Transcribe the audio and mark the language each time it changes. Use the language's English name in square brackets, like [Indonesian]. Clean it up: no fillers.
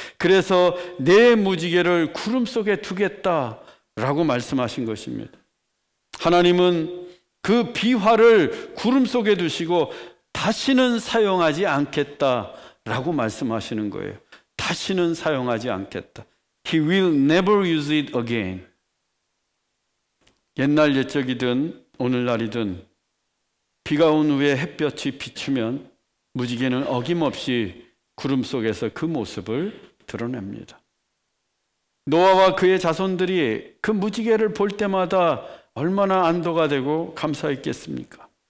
[Korean] 그래서 내 무지개를 구름 속에 두겠다라고 말씀하신 것입니다. 하나님은 그 비화를 구름 속에 두시고 다시는 사용하지 않겠다라고 말씀하시는 거예요. 다시는 사용하지 않겠다. [English] He will never use it again. [Korean] 옛날 옛적이든 오늘날이든 비가 온 후에 햇볕이 비추면 무지개는 어김없이 구름 속에서 그 모습을 드러냅니다. 노아와 그의 자손들이 그 무지개를 볼 때마다 얼마나 안도가 되고 감사했겠습니까?